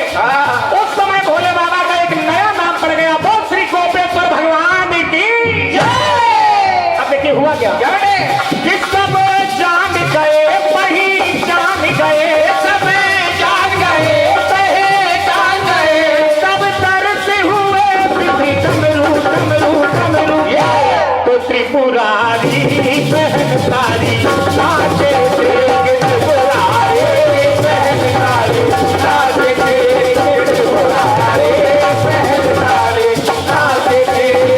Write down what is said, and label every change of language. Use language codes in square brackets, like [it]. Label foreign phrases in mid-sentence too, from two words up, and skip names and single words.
[hi] उस समय भोले बाबा का एक नया नाम पड़ गया, बोल श्री गोपेश्वर भगवान की जय। अब देखिए हुआ क्या, कि सब जान गए पहचान गए, सब जान गए पहचान गए, सब तरस हुए डमरू डमरू डमरू। तो त्रिपुरारी सहनकारी नाचे थे, त्रिपुरारी सहनकारी नाचे थे, त्रिपुरारी सहनकारी नाचे थे।